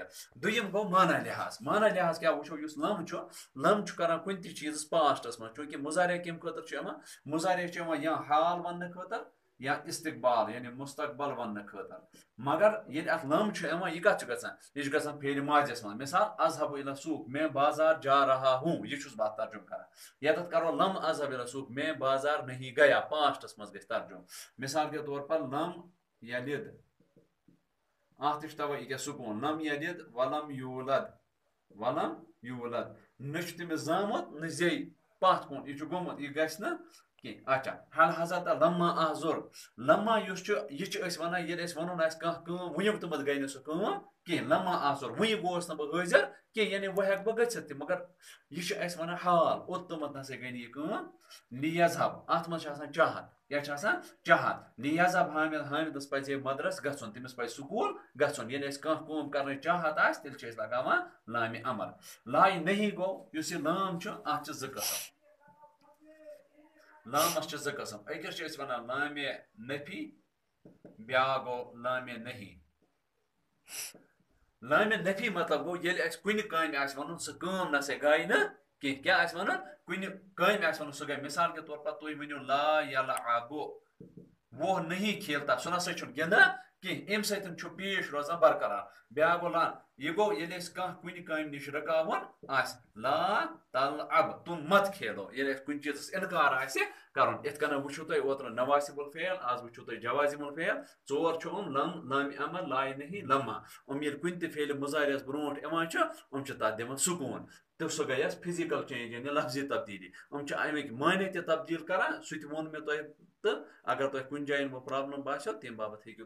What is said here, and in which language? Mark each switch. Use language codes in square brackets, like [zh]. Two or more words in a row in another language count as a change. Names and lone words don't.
[ks] دوٚیِم گوٚو مانا لحاظ. مانا لحاظ کیٛاہ وٕچھو یُس لم چھُ لم چھُ کران کُنہِ تہِ چیٖزس پاسٹس منٛز. چوٗنٛکہِ مُضارع کمہِ خٲطرٕ چھُ یِوان؟ مُضارع چھُ یِوان یا حال وننہٕ خٲطرٕ یا استقبال یعنی مستقبل وننہٕ خٲطرٕ. مگر ییٚلہِ اتھ لم چھُ یِوان یہِ کتھ چھُ گژھان؟ یہِ چھُ گژھان فعلِ ماضِیَس منٛز. [ur] مثال [ar] اذهب الى السوق. [ur] میں بازار جا رہا ہوں. [ks] یہِ چھُس بہٕ ترجُمہٕ کران. ییٚتٮ۪تھ کرو لم [ar] اذهب الى السوق. [ur] میں بازار نہیں گیا. [ks] پاسٹس منٛز گژھِ ترجُمہٕ. [ur] مثال کے طور پر [ar] لم یلد. [ks] اتھ تہِ چھُ تَوے یہِ کیٛاہ سکوٗن. [ar] لم یلد ولم یولد. ولم یولد. [ks] نہ چھُ تٔمِس زامُت نہ زیٚیہِ پتھ کُن. یہِ چھُ گوٚمُت یہِ گژھِ نہٕ کینٛہہ. [ar] اچھا حل حضرت لما احضر. [ks] لما یُس چھُ یہِ چھِ أسۍ وَنان ییٚلہِ اَسہِ وَنُن آسہِ کانٛہہ کٲم وٕنیُک تامَتھ گٔے نہٕ سۄ کٲم کینٛہہ. [ar] لما احضر [ks] وٕنہِ گوس نہٕ بہٕ حٲضِر کینٛہہ یعنی وۄنۍ ہٮ۪کہٕ بہٕ گٔژھِتھ تہِ مگر یہِ چھُ اَسہِ وَنان حال اوٚتامَتھ نسا گٔے نہٕ یہِ کٲم. لیذهب اتھ منٛز چھِ آسان چاہت. کیٛاہ چھِ آسان؟ چاہت. [ar] لیذهب حامد. [ks] حامدس پزِ ہے مدرس گژھُن. تٔمِس پزِ سکوٗل گژھُن. ییٚلہِ اَسہِ کانٛہہ کٲم کرنٕچ چاہت آسہِ تیٚلہِ چھِ أسۍ لگاوان لامِ امر. لایہِ نہیں گوٚو یُس یہِ لام چھُ اتھ چھِ زٕ قٕسم. لامس ز قسم اکس ونان لامِ نفی بیاکھ گو لامِ نہیں لامِ نفی مطلب گو ییٚلہِ اَسہِ کُنہِ کامہِ آسہِ وَنُن سُہ کٲم نسا گٔے نہٕ کینٛہہ کیٛاہ آسہِ وَنُن کُنہِ کامہِ آسہِ وَنُن سُہ گٔے مِثال [ur] کے طور پر [ks] تُہۍ ؤنِو [ar] لا یلعبُ [ur] وہ نہیں کھیلتا [ks] سُہ نسا چھُنہٕ گِنٛدان کینٛہہ اَمہِ سۭتۍ چھُ پیش روزان برقرار بیٛاکھ گوٚو لان یہِ گوٚو ییٚلہِ أسۍ کانٛہہ کُنہِ کامہِ نِش رُکاوُن آسہِ [ar] لا تلعب [ur] تُم مت کھیلو [ks] ییٚلہِ اَسہِ کُنہِ چیٖزَس اِنکار آسہِ کَرُن یِتھ کٔنۍ وٕچھِو تُہۍ اوترٕ [ar] نواسِب الفعل [ks] آز وٕچھِو تُہۍ [ar] جوازِم الفعل [ks] ژور چھُ یِم لم لامِ امر لایہِ نہیں لمہ یِم ییٚلہِ کُنہِ تہِ فعلہِ مُضارِعَس برونٛٹھ یِوان چھِ یِم چھِ تَتھ دِوان سکوٗن تہٕ سُہ گٔے اَسہِ [en] physical change [ks] یعنی لفظی تبدیٖلی یِم چھِ اَمِکۍ معنی تہِ تبدیٖل کَران سُہ تہِ ووٚن مےٚ تۄہہِ تہٕ اگر تۄہہِ کُنہِ جایہِ وۄنۍ پرٛابلِم باسیو تمہِ باپَتھ ہیٚکِو